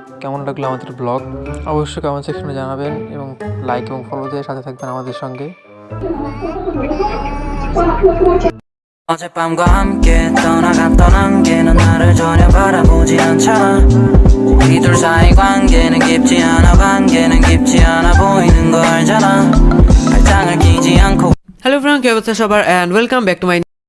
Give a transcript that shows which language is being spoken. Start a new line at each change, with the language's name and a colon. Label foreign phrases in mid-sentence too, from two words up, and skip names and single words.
Bangla: কেমন লাগলো আমাদের ব্লগ অবশ্যই
English: comment section
Bangla: জানাবেন এবং লাইক এবং ফলো দিয়ে সাথে থাকবেন আমাদের সঙ্গে।
Korean: 어젯밤과 함께 떠나갔던 안개는 나를 전혀 바라보지 않잖아 우리 둘 사이 관계는 깊지 않아 관계는 깊지 않아 보이는 거 알잖아 발장을 끼지 않고
English: hello friend,
Bangla: কি অবস্থা সবার,
English: and welcome back to my